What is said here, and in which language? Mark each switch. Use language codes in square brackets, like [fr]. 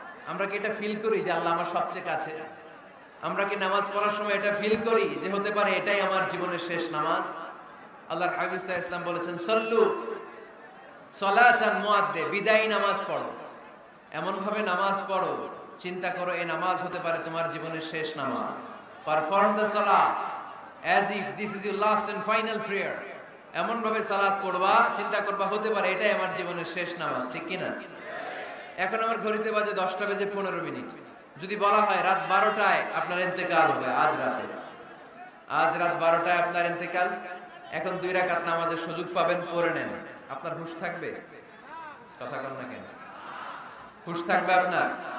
[bn] আমরা কি এটা ফিল করি যে আল্লাহ আমার সবচেয়ে কাছে? আমরা কি নামাজ পড়ার সময় এটা ফিল করি যে হতে পারে এটাই আমার জীবনের শেষ নামাজ? আল্লাহর হাবিব সাল্লাল্লাহু আলাইহি ওয়াসাল্লাম বলেছেন [ar] সল্লু সলাতান মুআদ্দে, [bn] বিদায়ী নামাজ পড়ো, এমন ভাবে নামাজ পড়ো চিন্তা করো এই নামাজ হতে পারে তোমার জীবনের শেষ নামাজ। [en] Perform the salat, as if this is your last and final prayer. [bn] এমন ভাবে সালাত পড়বা, চিন্তা করবা হতে পারে এটাই আমার জীবনের শেষ নামাজ, ঠিক কি না? এখন আমার ঘড়িতে বাজে 10:15। যদি বলা হয় রাত 12টায় আপনার ইন্তেকাল হবে, আজ রাত 12টায় আপনার ইন্তেকাল, এখন 2 রাকাত নামাজের সুযোগ পাবেন, পড়ে নেন, আপনার হুঁশ থাকবে? কথা কন না কেন? হুঁশ থাকবে আপনার?